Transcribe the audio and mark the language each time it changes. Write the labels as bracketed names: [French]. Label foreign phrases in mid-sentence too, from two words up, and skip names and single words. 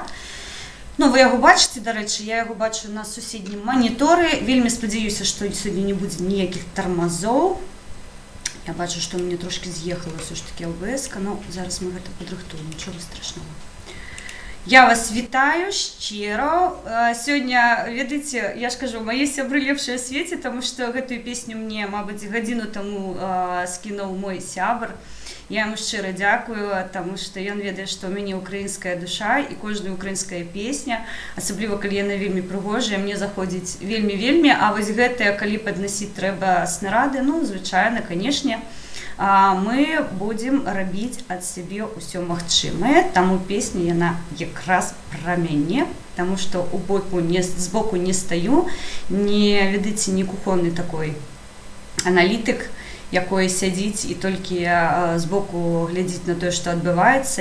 [Ukrainian] Ну, ви його бачите, до речі, я його бачу на сусіднім моніторі, вельми сподіваюся, що сьогодні не буде ніяких тормозов. Я бачу, що мені трошки з'їхала все ж таки ОБС, але зараз ми це підрихтуємо, нічого страшного. Я вас вітаю щиро. [Belarusian] Сёння, ведаеце, я ж кажу, мае сябры лепшыя ў свеце, таму што гэтую песню мне, мабыць, гадзіну таму скінуў мой сябр. Я яму шчыра дзякую, таму што ён ведае, што ў мяне украінская душа і кожная украінская песня, асабліва калі яна вельмі прыгожая, мне заходзіць вельмі-вельмі, а вось гэтая, калі паднасіць трэба снарады, ну, звычайна, канешне, мы будзем рабіць ад сябе ўсё магчымае, таму песня яна якраз пра мяне, таму што збоку не стаю, не, ведаеце, не кухонны такой аналітык, якой сядзіць і толькі збоку глядзіць на тое, што адбываецца.